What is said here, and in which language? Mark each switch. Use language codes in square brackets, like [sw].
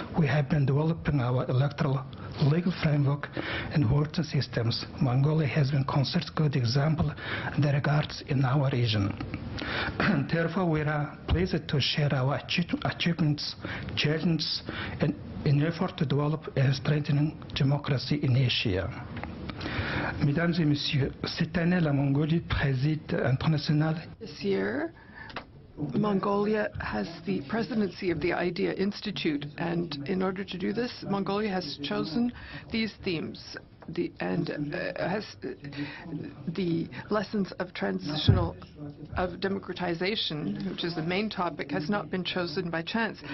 [en] We have been developing our electoral legal framework and voting systems. Mongolia has been considered a good example in the regards in our region. Therefore, we are pleased to share our achievements, challenges, and in effort to develop and strengthen democracy in Asia. [fr] Mesdames et Messieurs, cette année, la Mongolie préside international. [en] This year, Mongolia has the presidency of the IDEA Institute, and in order to do this, Mongolia has chosen these themes. The lessons of democratization, which is the main topic, has not been chosen by chance.